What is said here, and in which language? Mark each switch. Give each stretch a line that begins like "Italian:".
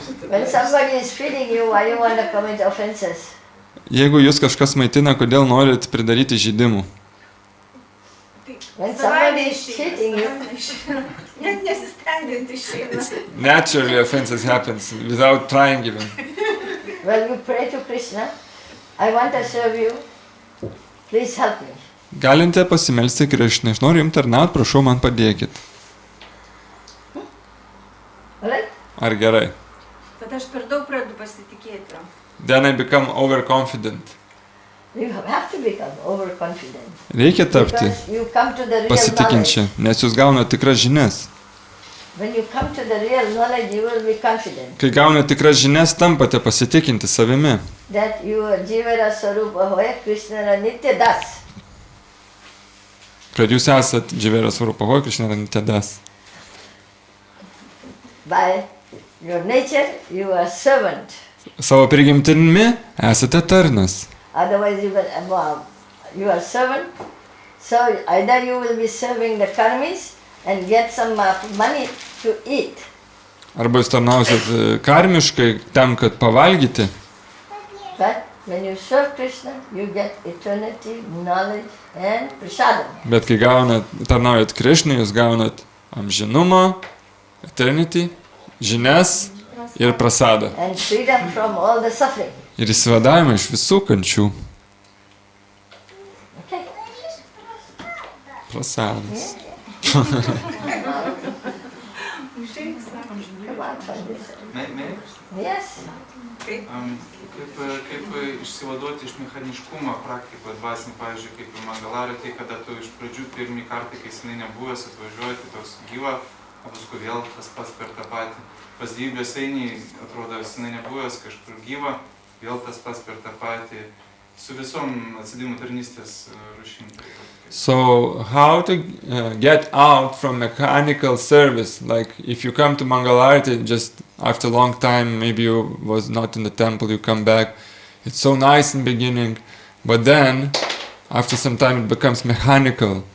English: When somebody is feeding you, why you want to commit offenses?
Lithuanian: Jeigu jūs kažkas maitina, kodėl norit pridaryti žydimų?
English: When somebody is cheating you,
Lithuanian: Net nesistengiant išeina.
English: Naturally offenses happens without trying even. well, you pray to Krishna, I want to serve you, please help me.
Lithuanian: Galite pasimelsti Krišnai, aš noriu jums tarnauti, prašau man padėkit.
English: Alright?
Lithuanian: Ar gerai? Tada aš per daug pradedu pasitikėti.
English: Then I become overconfident. You have to become overconfident.
Lithuanian: Reikia tapti
English: Because you come to the real
Lithuanian: pasitikinčią,
English: knowledge.
Lithuanian: nes jūs gaunate tikras žinias.
English: When you come to the real knowledge, you will be confident
Lithuanian: Kai gaunate tikras žinias, tampate pasitikinti savimi.
English: that you are Jivara Sarupa Hoya Krishna Nitya Das.
Lithuanian: Kad jūs esat Dživeras Varupahoj, Krišna Nityadas.
English: By your nature, you are servant.
Lithuanian: Savo prigimtinimi esate tarnas.
English: Otherwise, you are servant. So either you will be serving the karmis and get some money to eat.
Lithuanian: Arba jūs tarnausit karmiškai tam, kad pavalgyti.
English: But when you serve Krishna, you get eternity, knowledge and prasadam.
Lithuanian: Bet kai tarnaujat Krišnai, jūs gaunat amžinumą,
English: eternity,
Lithuanian: žinias ir prasadą.
English: And freedom from all the suffering.
Lithuanian: Ir įsivadavimą iš visų kančių.
English: Okay?
Lithuanian: Prasadas.
English: Come on, find this. Yes.
Lithuanian: Kaip Kaip išsivaduoti iš mechaniškumo praktikoje dvasinį, pavyzdžiui, kaip ir Mangalarė, tai kada tu iš pradžių pirmį kartą, kai senai nebuvęs, atvažiuoji, tai toks gyva, o paskui vėl tas pats per tą patį. Pas gyvybės eini, atrodo, senai nebuvęs, kažkur gyva, vėl tas pats per tą patį. Su visom atsidėjimų tarnystės rušim.
English: So, how to get out from mechanical service? Like, if you come to Mangalarti, just after a long time, maybe you was not in the temple, you come back. It's so nice in the beginning, but then, after some time, it becomes mechanical.